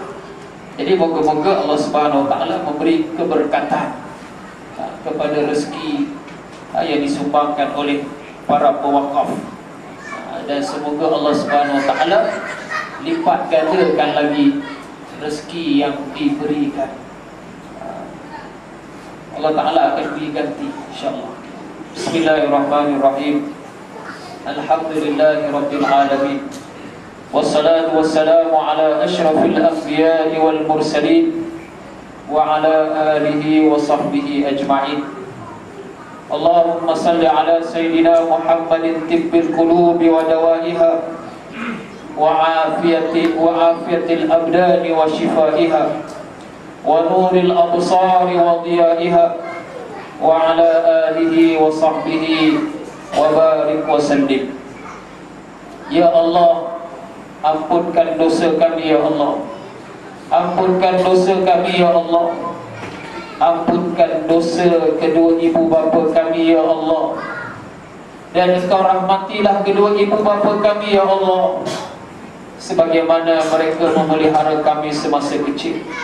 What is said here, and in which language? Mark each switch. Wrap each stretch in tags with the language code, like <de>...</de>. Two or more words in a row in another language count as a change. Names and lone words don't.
<ms>Jadi moga-moga</ms> <ar>الله سبحانه وتعالى</ar> <ms>memberi keberkatan kepada rezeki yang disumbangkan oleh para pewakaf, dan semoga</ms> <ar>الله سبحانه وتعالى</ar> <ms>lipat gandakan lagi rezeki yang diberikan.</ms> <ar>الله تعالى</ar> <ms>akan beri ganti insyaallah.</ms> <ar>بسم الله الرحمن الرحيم. الحمد لله رب العالمين. والصلاة والسلام على أشرف الأنبياء والمرسلين وعلى آله وصحبه أجمعين. اللهم صل على سيدنا محمد طب القلوب ودوائها وعافية الأبدان وشفائها ونور الأبصار وضيائها وعلى آله وصحبه وبارك وسلم. يا الله,</ar> <ms>ampunkan dosa kami</ms> <ar>يا الله.</ar> <ms>Ampunkan dosa kami</ms> <ar>يا الله.</ar> <ms>Ampunkan dosa kedua ibu bapa kami</ms> <ar>يا الله.</ar> <ms>Dan Engkau rahmatilah kedua ibu bapa kami</ms> <ar>يا الله,</ar> <ms>sebagaimana mereka memelihara kami semasa kecil.</ms>